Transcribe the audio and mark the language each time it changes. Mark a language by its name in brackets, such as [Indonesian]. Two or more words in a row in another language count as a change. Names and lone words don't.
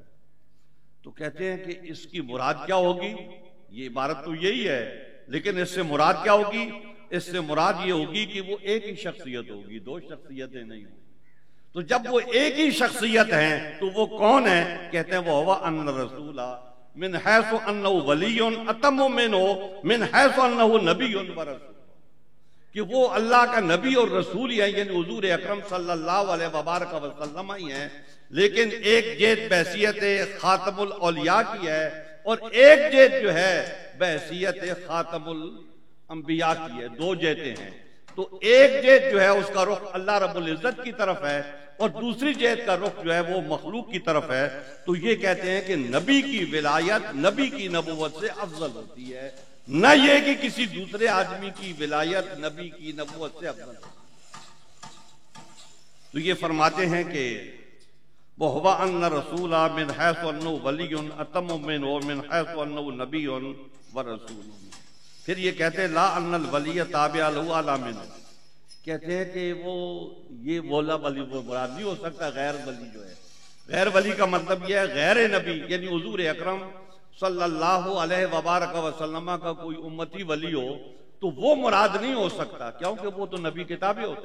[Urdu] تو کہتے ہیں کہ اس کی مراد کیا ہوگی؟ یہ عبارت تو یہی ہے، لیکن اس سے مراد کیا ہوگی؟ اس سے مراد یہ ہوگی کہ وہ ایک ہی شخصیت ہوگی، دو شخصیتیں نہیں ہوگی. تو جب وہ ایک ہی شخصیت ہیں تو وہ کون ہے؟ کہتے ہیں وہ [Arabic] ہوا ان رسول من حیث انہ ولی اتم منہ من حیث انہ نبی ورسول، [Urdu] کہ وہ اللہ کا نبی اور رسول ہی ہیں، یعنی حضور اکرم [Arabic] صلی اللہ علیہ وبارک وسلم [Urdu] ہی ہیں، لیکن ایک جہت بحیثیت خاتم الاولیاء کی ہے اور ایک جہت جو ہے بحیثیت خاتم الانبیاء کی ہے. دو جہتیں ہیں. تو ایک جہت جو ہے اس کا رخ اللہ رب العزت کی طرف ہے اور دوسری جہت کا رخ جو ہے وہ مخلوق کی طرف ہے. تو یہ کہتے ہیں کہ نبی کی ولایت نبی کی نبوت سے افضل ہوتی ہے، نہ یہ کہ کسی دوسرے آدمی کی ولایت نبی کی نبوت سے افضل ہوتی ہے. تو یہ فرماتے ہیں کہ [Arabic] وَهُوَ أَنَّ رَسُولَ مِنْ حَيْثُ أَنَّهُ وَلِيٌّ أَتَمُّ مِنْهُ مِنْ حَيْثُ أَنَّهُ نَبِيٌّ وَرَسُولٌ. [Urdu] پھر یہ کہتے ہیں [Arabic] لا ان الولی تابع له اعلی منہ، [Urdu] کہتے ہیں کہ وہ یہ بولا ولی وہ مراد نہیں ہو سکتا. غیر ولی جو ہے، غیر ولی کا مطلب یہ ہے غیر نبی، یعنی حضور اکرم [Arabic] صلی اللہ علیہ وبارک وسلم [Urdu] کا کوئی امتی ولی ہو تو وہ مراد نہیں ہو سکتا، کیونکہ وہ تو نبی کے تابع ہوتا ہے.